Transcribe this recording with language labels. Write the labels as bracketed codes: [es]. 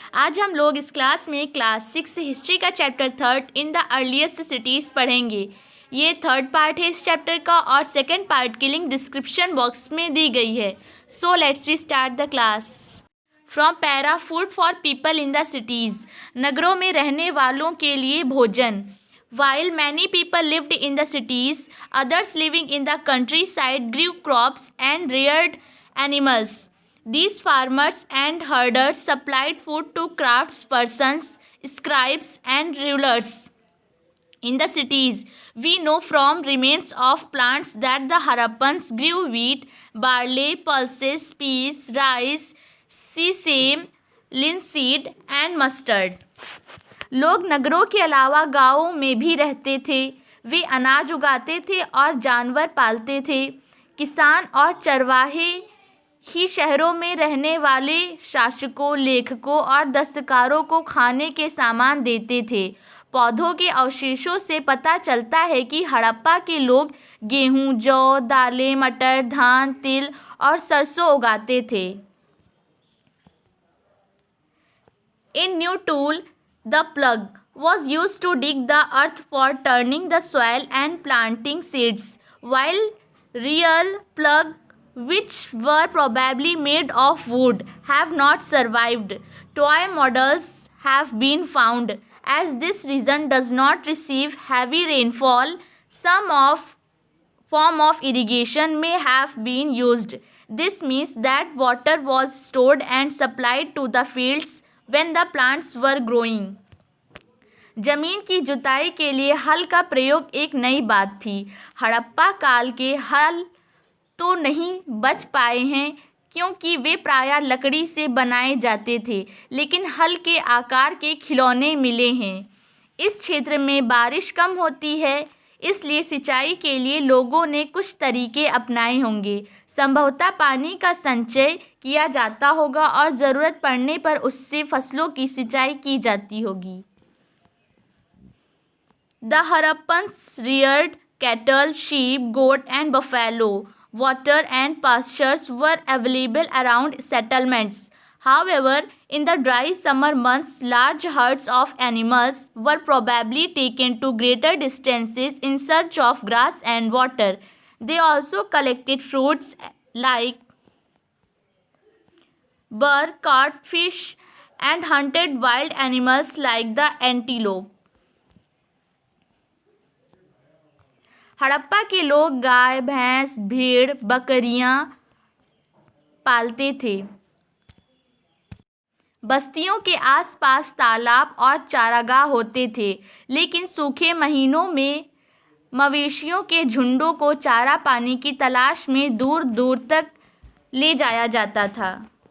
[hi] आज हम लोग इस क्लास में क्लास 6 हिस्ट्री का chapter 3 in the earliest cities पढ़ेंगे। ये थर्ड पार्ट है इस चैप्टर का और सेकंड पार्ट की लिंक डिस्क्रिप्शन बॉक्स में दी गई है। [en] So let's we start the class. From para, food for people in the cities, [hi] नगरों में रहने वालों के लिए भोजन। [en] While many people lived in the cities, others living in the countryside grew crops and reared animals. These farmers and herders supplied food to craftspersons, scribes, and rulers. In the cities, we know from remains of plants that the Harappans grew wheat, barley, pulses, peas, rice, sesame, linseed, and mustard. [hi] लोग नगरों के अलावा गांवों में भी रहते थे। वे अनाज उगाते थे और जानवर पालते थे। किसान और चरवाहे ही शहरों में रहने वाले शासकों, लेखकों और दस्तकारों को खाने के सामान देते थे। पौधों के अवशेषों से पता चलता है कि हड़प्पा के लोग गेहूं, जौ, दालें, मटर, धान, तिल और सरसों उगाते थे। [en] In new tool The plug was used to dig the earth for turning the soil and planting seeds, while real plug, which were probably made of wood, have not survived. Toy models have been found. As this region does not receive heavy rainfall, some form of irrigation may have been used. This means that water was stored and supplied to the fields when the plants were growing. [hi] जमीन की जुताई के लिए हल का प्रयोग एक नई बात थी। हड़प्पा काल के हल तो नहीं बच पाए हैं क्योंकि वे प्रायः लकड़ी से बनाए जाते थे, लेकिन हल के आकार के खिलौने मिले हैं। इस क्षेत्र में बारिश कम होती है, इसलिए सिंचाई के लिए लोगों ने कुछ तरीके अपनाए होंगे। संभवतः पानी का संचय किया जाता होगा और ज़रूरत पड़ने पर उससे फसलों की सिंचाई की जाती होगी। [en] The Harappans reared cattle, sheep, goat, and buffalo. Water and pastures were available around settlements. However, in the dry summer months, large herds of animals were probably taken to greater distances in search of grass and water. They also collected fruits like burr, caught fish, and hunted wild animals like the antelope. [hi] Harappa के लोग गाय, भैंस, भेड़, बकरियां पालते थे। बस्तियों के आसपास तालाब और चारागाह होते थे, लेकिन सूखे महीनों में मवेशियों के झुंडों को चारा पानी की तलाश में दूर दूर तक ले जाया जाता था।